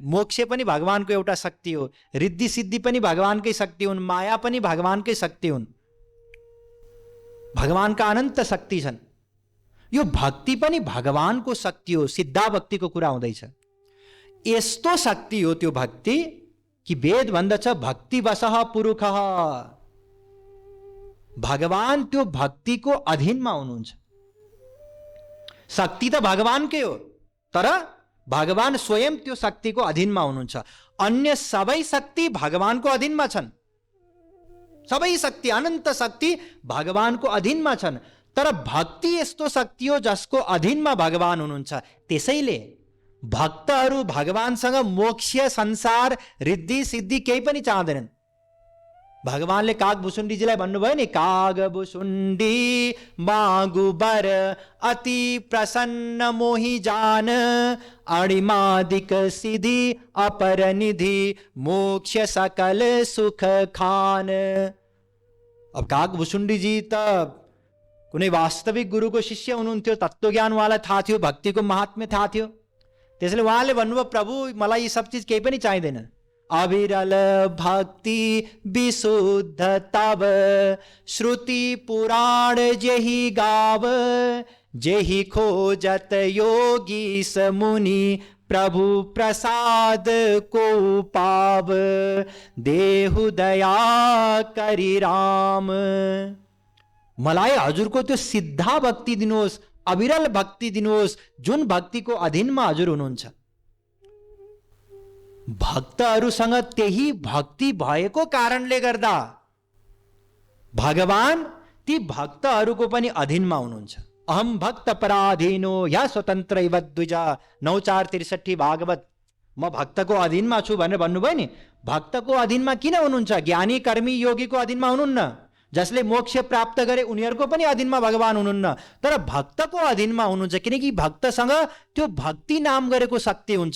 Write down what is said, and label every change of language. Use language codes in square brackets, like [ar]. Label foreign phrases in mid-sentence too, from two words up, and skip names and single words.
[ne] मोक्ष पनि भगवानको एउटा शक्ति हो, रिद्धि सिद्धि पनि भगवानकै शक्ति हुन्, माया पनि भगवानकै शक्ति हुन्। भगवानका अनन्त शक्ति छन्। यो भक्ति पनि भगवानको शक्ति हो। सिद्धा भक्तिको कुरा हुँदैछ। यस्तो शक्ति हो त्यो भक्ति कि वेद भन्दछ [sa] भक्ति वशः पुरुषः। [ne] भगवान त्यो भक्तिको अधीनमा हुनुहुन्छ। शक्ति त भगवानकै हो, तर भगवान स्वयं त्यो शक्तिको अधीनमा हुनुहुन्छ। अन्य सबै शक्ति भगवानको अधीनमा छन्। सबै शक्ति, अनन्त शक्ति भगवानको अधीनमा छन्। तर भक्ति यस्तो शक्ति हो जसको अधीनमा भगवान हुनुहुन्छ। त्यसैले भक्तहरू भगवानसँग मोक्ष, संसार, रिद्धि सिद्धि केही पनि चाहँदैनन्। भगवानले कागभुसुण्डीजीलाई भन्नुभयो नि, [awa] कागभुसुण्डी मागु बर अति प्रसन्न मोहि जान, अणिमादिक सिद्धि अपर निधि मोक्ष सकल सुख खान। [ne] अब कागभुसुण्डीजी त कुनै वास्तविक गुरुको शिष्य हुनुहुन्थ्यो, तत्त्वज्ञानवाला थाहा थियो, भक्तिको महात्म्य थाहा थियो। त्यसैले उहाँले भन्नुभयो, प्रभु मलाई यी सब चिज केही पनि चाहिँदैन। [awa] अविरल भक्ति विशुद्ध तब, श्रुति पुराण जेहि गाव, जेहि खोजत योगी समुनि, प्रभु प्रसाद को पाव, देहु दया करि राम। [ne] मलाई हजुरको त्यो सिद्धा भक्ति दिनुहोस्, अविरल भक्ति दिनुहोस्, जुन भक्तिको अधीनमा हजुर हुनुहुन्छ। भक्तहरूसँग त्यही भक्ति भएको कारणले गर्दा भगवान ती भक्तहरूको पनि अधीनमा हुनुहुन्छ। [sa] अहम भक्त पराधीनो या स्वतन्त्र इव द्विज 9463 भागवत। [ne] म भक्तको अधीनमा छु भनेर भन्नुभयो नि। भक्तको अधीनमा किन हुनुहुन्छ? ज्ञानी कर्मी योगीको अधीनमा हुनुहुन्न। जसले मोक्ष प्राप्त गरे उनीहरूको पनि अधीनमा भगवान हुनुहुन्न, तर भक्तको अधीनमा हुनुहुन्छ। किनकि भक्तसँग त्यो भक्ति नाम गरेको शक्ति हुन्छ।